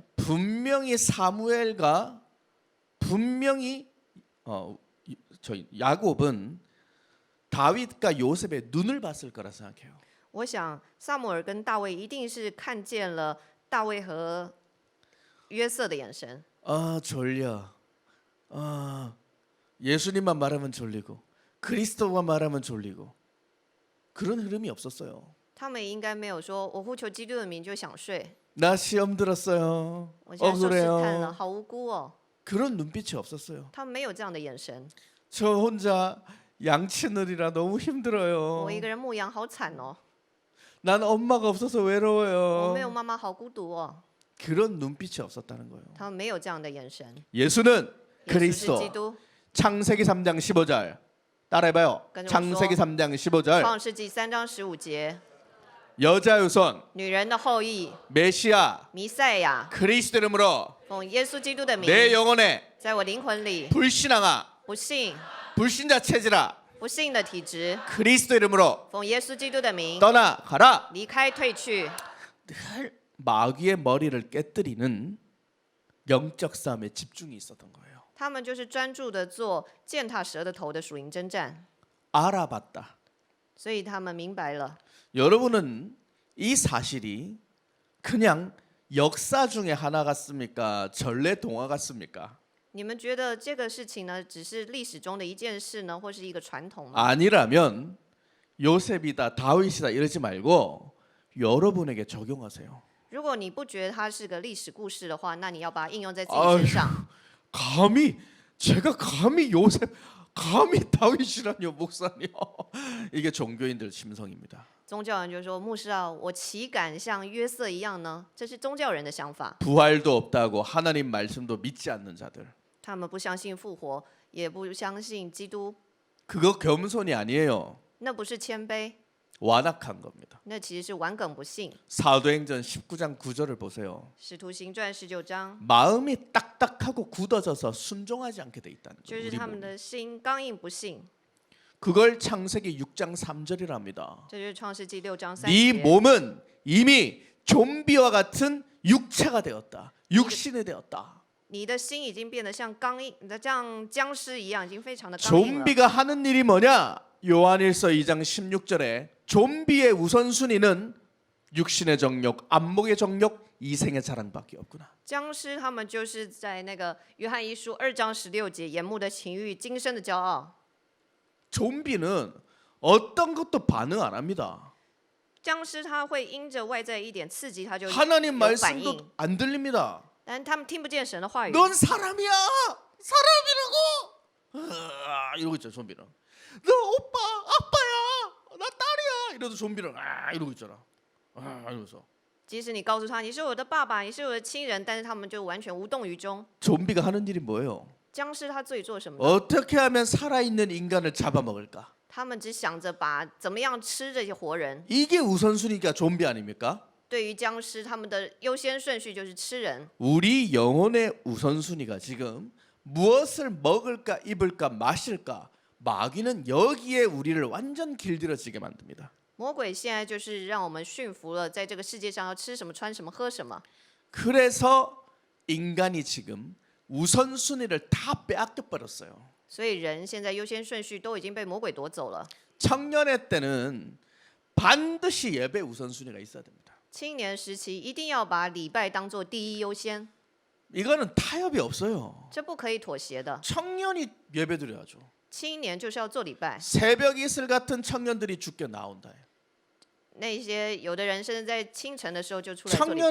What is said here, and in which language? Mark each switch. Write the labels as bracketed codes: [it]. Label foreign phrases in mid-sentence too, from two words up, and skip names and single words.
[ko] 분명히 사무엘과 분명히 야곱은 다윗과 요셉의 눈을 봤을 거라 생각해요. [zh] 我想撒母耳跟大卫一定是看见了大卫和约瑟的眼神。 [ko] 아 졸려. 아 예수님만 말하면 졸리고 그리스도만 말하면 졸리고 그런 흐름이 없었어요. [zh] 他们应该没有说我呼求基督的名就想睡， [ko] 나 시험 들었어요. [zh] 我现在受试探了， [ko] 억울해요. [zh] 好无辜哦。 [ko] 그런 눈빛이 없었어요. [zh] 他们没有这样的眼神。 [ko] 저 혼자 양치느리라 너무 힘들어요. [zh] 我一个人牧羊好惨哦， [ko] 난 엄마가 없어서 [zh] 我 [ko] 외로워요. [zh] 没有妈妈好孤独哦。 [ko] 그런 눈빛이 없었다는 거예요. [zh] 他们没有这样的眼神。 [ko] 예수는 [zh] 耶稣是 [ko] 그리스도. [zh] 基督。 [ko] 창세기 3장 15절. 따라해봐요. [zh] 跟着我说。 [ko] 창세기 3장 15절. [zh] 创世纪3章15节， [ko] 여자 유손 [zh] 女人的后裔 [ko] 메시아 [zh] 弥赛亚， [ko] 그리스도 이름으로 [zh] 奉耶稣基督的名， [ko] 내 영혼에 [zh] 在我灵魂里 [ko] 불신앙아 [zh] 不信 [ko] 불신자 체질아 [zh] 不信的体质， [ko] 그리스도 이름으로 [zh] 奉耶稣基督的名 [ko] 떠나가라. [zh] 离开退去。 [ko] 늘 마귀의 머리를 깨뜨리는 영적 싸움에 집중이 있었던 거예요. [zh] 他们就是专注的做践踏蛇的头的属灵征战， [ko] 알아봤다. [zh] 所以他们明白了。 [ko] 여러분은 이 사실이 그냥 역사 중에 하나 같습니까? 전래 동화 같습니까? [zh] 你们觉得这个事情呢，只是历史中的一件事呢，或是一个传统吗？ [ko] 아니라면 요셉이다 다윗이다 이러지 말고 여러분에게 적용하세요. [zh] 如果你不觉得它是个历史故事的话，那你要把它应用在自己 [ko] 아휴, [zh] 身上。 [ko] 제가 감히 요셉 감히 다윗이라뇨 목사님. 이게 종교인들 심성입니다. [zh] 宗教人就说：“牧师啊，我岂敢像约瑟一样呢？” 这是宗教人的想法。 [ko] 부활도 없다고 하나님 말씀도 믿지 않는 자들. [zh] 他们不相信复活，也不相信基督， [ko] 그거 겸손이 아니에요. [zh] 那不是谦卑， [ko] 완악한 겁니다. [zh] 那其实是顽梗不信。 [ko] 사도행전 19장 9절을 보세요. [zh] 使徒行传19章， [ko] 마음이 딱딱하고 굳어져서 순종하지 않게 돼 있다는 [zh] 就 [ko] 거예요. [zh] 是 [ko] 우리 [zh] 他们 [ko] 몸이. [zh] 的心刚硬不信。 [ko] 그걸 창세기 6장 3절이랍니다. [zh] 这就是创世纪6章3 [ko] 네 [zh] 节。 [ko] 몸은 이미 좀비와 같은 육체가 되었다. 육신이 되었다. [zh] 你的心已经变得像像僵尸一样，已经非常的刚硬了。 [ko] 좀비가 하는 일이 뭐냐? 요한일서 2장 16절에 좀비의 우선순위는 육신의 정욕, 안목의 정욕, 이생의 자랑밖에 없구나. [zh] 僵尸他们就是在那个约翰一书2章16节，眼目的情欲，今生的骄傲。 [ko] 좀비는 어떤 것도 반응 안 합니다. [zh] 僵尸他会因着外在一点刺激，他就 [ko] 하나님 [zh] 有反 [ko] 말씀도 [zh] 应， [ko] 안 들립니다. [zh] 但他们听不见神的话语。 [ko] 넌 사람이야, 사람이라고. 이러고 있죠 좀비는. 너 오빠, 아빠야, 나 딸이야. 이래도 좀비는 이러고 있잖아. 이러면서. [zh] 即使你告诉他你是我的爸爸，你是我的亲人，但是他们就完全无动于衷。 [ko] 좀비가 하는 일이 뭐예요? [zh] 僵尸他最做什么呢？ [ko] 어떻게 하면 살아있는 인간을 잡아먹을까? [zh] 他们只想着把怎么样吃这些活人。 [ko] 이게 우선순위가 좀비 아닙니까? [zh] 对于僵尸，他们的优先顺序就是吃人。 [ko] 우리 영혼의 우선순위가 지금 무엇을 먹을까, 입을까, 마실까? 마귀는 여기에 우리를 완전 길들여지게 만듭니다. [zh] 魔鬼现在就是让我们驯服了，在这个世界上要吃什么、穿什么、喝什么。 [ko] 그래서 인간이 지금 우선순위를 다 빼앗겨 버렸어요. [zh] 所以人现在优先顺序都已经被魔鬼夺走了。 [ko] 청년의 때는 반드시 예배 우선순위가 있어야 됩니다. [zh] 青年时期一定要把礼拜当作第一优先， [ko] 이거는 타협이 없어요. [zh] 这不可以妥协的。 [ko] 청년이 예배드려야죠. [zh] 青年就是要做礼拜， [ko] 새벽 이슬 같은 청년들이 죽게 나온다. [zh] 那些有的人甚至在清晨的时候就出来做礼拜。